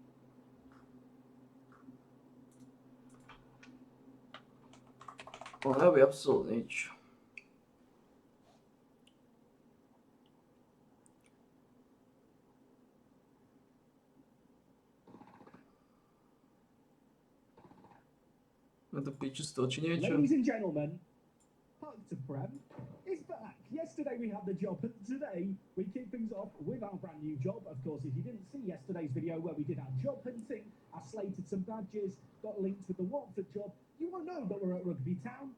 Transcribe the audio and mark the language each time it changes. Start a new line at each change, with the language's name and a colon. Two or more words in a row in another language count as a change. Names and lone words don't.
Slovak: On nerobí absolútne nič. Na to piču stočí niečo.
English: Ladies and gentlemen, Park to Prem is back. Yesterday we had the job, and today we kick things off with our brand new job. Of course, if you didn't see yesterday's video where we did our job hunting, I slated some badges, got linked with the Watford job, you won't know that we're at Rugby Town.